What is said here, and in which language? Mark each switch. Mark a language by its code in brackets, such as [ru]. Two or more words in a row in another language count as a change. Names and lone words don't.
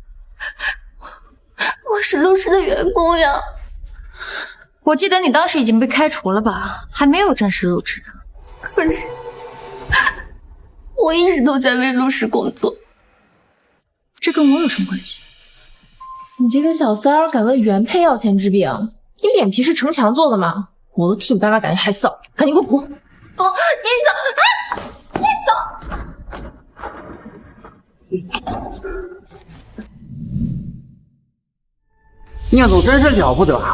[zh] 我是陸氏的員工呀。我記得你當時已經被開除了吧？還沒有正式入職。可是我一直都在為陸氏工作。這跟我有什麼關係？你這個小三兒敢問原配要錢治病，你脸皮是城墙做的吗？我都替你爸妈感觉害臊，赶紧给我滚！哦，你走，你走。宁总真是了不得啊！